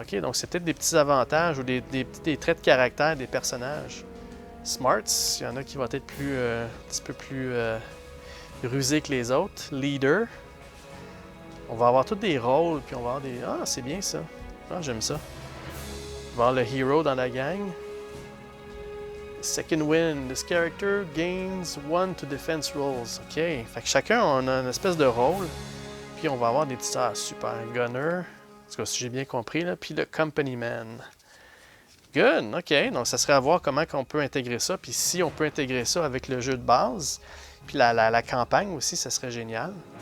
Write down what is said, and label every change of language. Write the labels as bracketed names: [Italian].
[French] Ok, donc c'est peut-être des petits avantages ou des traits de caractère des personnages. Smarts, il y en a qui vont être plus, un petit peu plus rusés que les autres. Leader. On va avoir tous des rôles, puis on va avoir des... Ah, c'est bien ça. Ah, j'aime ça. On va avoir le hero dans la gang. [English] Second win. This character gains 1 to defense rolls. [French] Ok, fait que chacun on a une espèce de rôle. Puis on va avoir des petits... Ah, super. Gunner. En tout cas, si j'ai bien compris, là. Puis le Company Man. Good, ok. Donc, ça serait à voir comment on peut intégrer ça. Puis si on peut intégrer ça avec le jeu de base, puis la campagne aussi, ça serait génial.